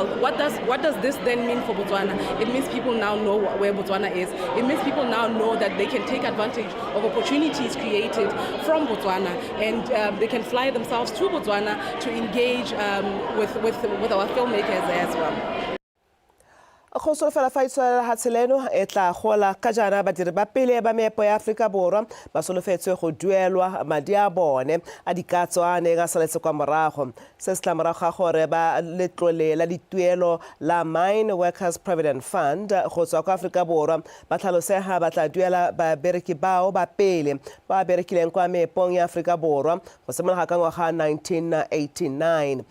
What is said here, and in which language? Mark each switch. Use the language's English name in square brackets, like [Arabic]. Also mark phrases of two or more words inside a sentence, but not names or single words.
[English] What does this then mean for Botswana? It means people now know where Botswana is. It means people now know that they can take advantage of opportunities created from Botswana, and they can fly themselves to Botswana to engage with our filmmakers as well. [Tswana] Go solofela fa itswela hatseleno e tla gola ka jana badiri ba pele ba meepo ya Aforika Borwa ba solofetswe go duelwa madi a bone a dikatso a neng a saletse kwa morago se se tla morago ga gore ba letlole la dituelo la Mine Workers Provident Fund go tswa kwa Aforika Borwa ba tlhalosega ba tla duela babereki bao ba pele ba berekileng kwa meepong ya Aforika Borwa go simolola ka ngwaga 1989